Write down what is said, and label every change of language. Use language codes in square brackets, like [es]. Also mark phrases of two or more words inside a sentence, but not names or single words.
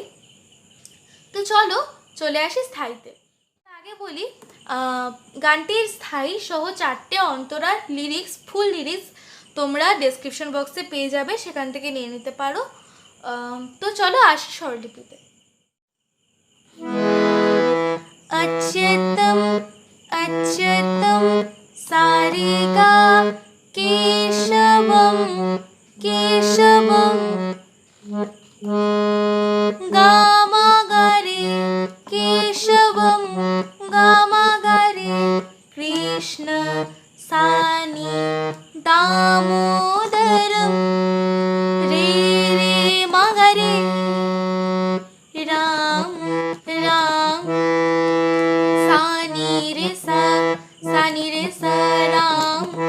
[bn] তো চলে আসি স্থায়ীতে। আগে বলি, গানটির স্থায়ী সহ 4টে অন্তরার লিরিক্স, [en] full lyrics [bn] তোমরা [en] description boxে [bn] পেয়ে যাবে, সেখান থেকে নিয়ে নিতে পারো। তো চলো আসি স্বরলিপিতে। [sa] अच्युतम अच्युतम सारिगा केशवम केशवम गामागारे केशवम गामागारे कृष्ण सानी दामोदरम रे रे मगरे राम राम सानी रे सा राम